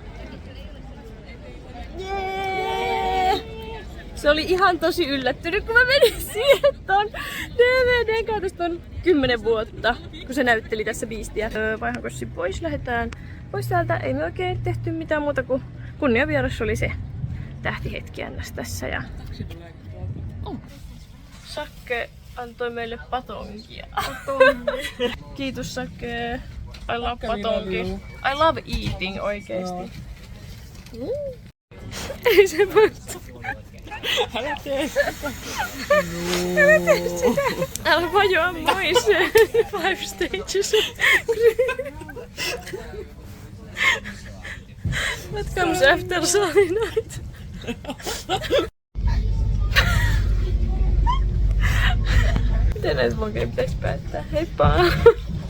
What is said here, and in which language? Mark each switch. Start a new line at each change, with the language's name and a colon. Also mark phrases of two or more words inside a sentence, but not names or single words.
Finnish: Se oli ihan tosi yllättynyt, kun mä menin siihen ton DVDn kautta ton 10 vuotta, kun se näytteli tässä biistiä. Vaihan kossi pois, lähdetään pois täältä. Ei me oikein tehty mitään muuta kuin kunniavieras oli se tähtihetki ns. Tässä. Ja Sakke antoi meille patonkia. Kiitos Sakke.
English: I love patonki. I love eating
Finnish: oikeesti. Ei se voi. Älä tee sitä. Älä vajoa moiseen.
English: 5 stages. What comes after Sunny night?
Finnish: Miten näitä vlogeja pitäis päättää? Heippa!